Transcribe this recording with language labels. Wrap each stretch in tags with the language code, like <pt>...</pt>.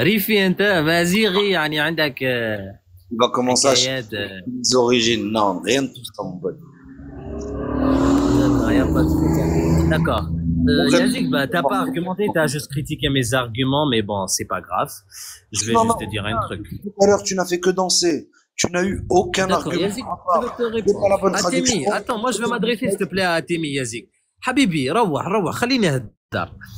<ar>ريفي انت مازيغي يعني عندك</ar> <fr>il va commencer à</fr> <ar>حكايات</ar> <fr>les origines. Non, rien de tout ça, mon pote. D'accord, y a pas de souci. D'accord. Yazik, bah, t'as pas argumenté, t'as juste critiqué mes arguments, mais bon, c'est pas grave. Je vais juste te dire un truc. Tout à l'heure, tu n'as fait que danser. Tu n'as eu aucun argument. Yazik, je vais te répondre. Atemi, attends, moi je vais m'adresser s'il te plaît à Atemi, Yazik.</fr> <ar>Habibi, روح, خليني أهدر.</ar>